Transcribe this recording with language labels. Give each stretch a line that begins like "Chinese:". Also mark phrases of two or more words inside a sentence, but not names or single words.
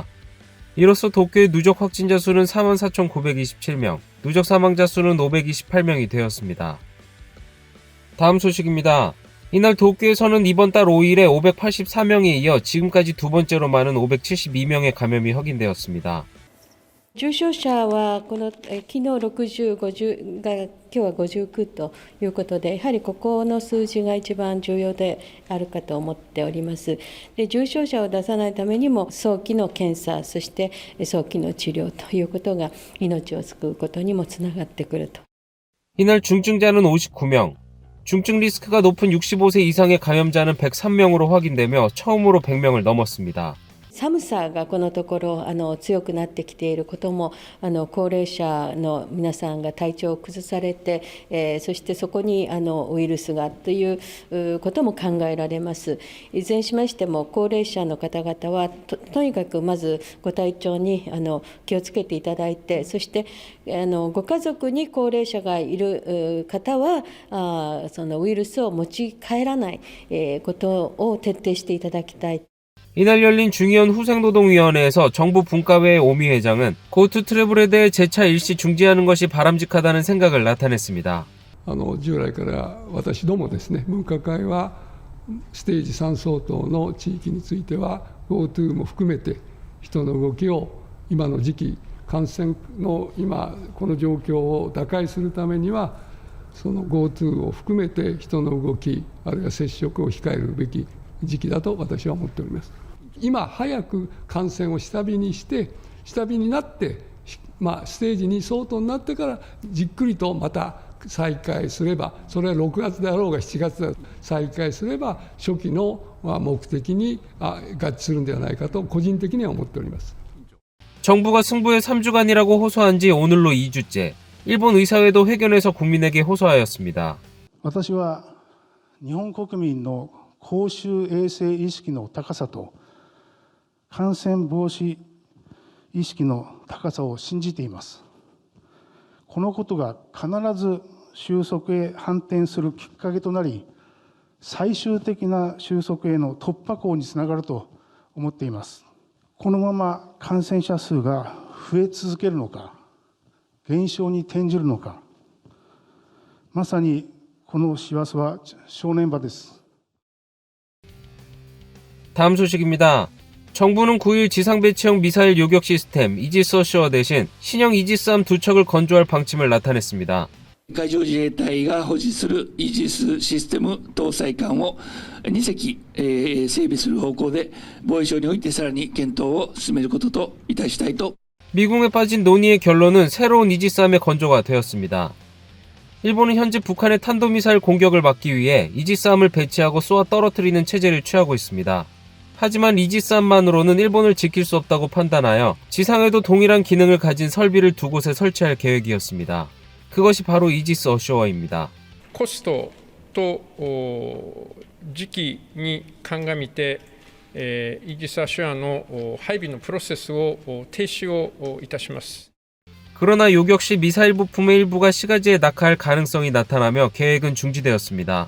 Korean: 이로써 도쿄의 누적 확진자 수는 44,927명, 누적 사망자 수는 528명이 되었습니다. 다음 소식입니다. 이날 도쿄에서는 이번 달 5일에 584명에 이어 지금까지 두 번째로 많은 572명의 감염이 확인되었습니다.
Japanese: 重症者は昨日60、50が今日は59ということで、やはりここの数字が一番重要であるかと思っております。で、重症者を出さないためにも早期の検査、そして早期の治療ということが命を救うことにもつながってくると。
Korean: 이날 중증자는 59명, 중증 리스크가 높은 65세 이상의 감염자는 103명으로 확인되며 처음으로 100명을 넘었습니다.
Japanese: 寒さがこのところ強くなってきていることも高齢者の皆さんが体調を崩されて、そしてそこにウイルスがということも考えられます。いずれにしましても高齢者の方々は とにかくまずご体調に気をつけていただいて、そしてご家族に高齢者がいる方はそのウイルスを持ち帰らないことを徹底していただきたい。
Korean: 이날 열린 중의원 후생노동위원회에서 정부 분과회의 오미 회장은 고투 트래블에 대해 재차 일시 중지하는 것이 바람직하다는 생각을 나타냈습니다.
Japanese: 従来から私どもですね、分科会はステージ3相当の地域については GoTo も含めて人の動きを今の時期感染の今この状況を打開するためにはその GoTo を含めて人の動きあるいは接触を控えるべき時期だと私は思っております。今早く感染を下火にして下火になって、ステージ2相当になってからじっくりとまた再開すれば、それは6月であろうが7月で再開すれば初期の目的に合致するんではないかと個人的には思っております。
Korean: 정부가 승부의 3주간이라고 호소한 지 오늘로 2주째. 일본 의사회도 회견에서 국민에게 호소하였습니다.
Japanese: 私は日本国民の公衆衛生意識の高さと感染防止意識の高さを信じています。このことが必ず収束へ反転するきっかけとなり、最終的な収束への突破口につながると思っています。このまま感染者数が増え続けるのか、減少に転じるのか、まさにこの師走は正念場です。
Korean: 다음 소식입니다. 정부는 9일 지상배치형 미사일 요격 시스템 이지스 어셔 대신 신형 이지스함 2척을 건조할 방침을 나타냈습니다.
Japanese: 海上自衛隊が保持するイージスシステム搭載艦を2隻、整備する方向で防衛省においてさらに検討を進めることといたしたいと。
Korean: 미궁에 빠진 논의의 결론은 새로운 이지스함의 건조가 되었습니다. 일본은 현재 북한의 탄도미사일 공격을 막기 위해 이지스함을 배치하고 쏘아 떨어뜨리는 체제를 취하고 있습니다. 하지만 이지스함만으로는 일본을 지킬 수 없다고 판단하여 지상에도 동일한 기능을 가진 설비를 두 곳에 설치할 계획이었습니다. 그것이 바로 이지스 어쇼어입니다.
Japanese: コストと時期に鑑みて、イージス・アショアの配備のプロセスを停止をいたします。
Korean: 그러나 요 역시 미사일 부품의 일부가 시가지에 낙하할 가능성이 나타나며 계획은 중지되었습니다.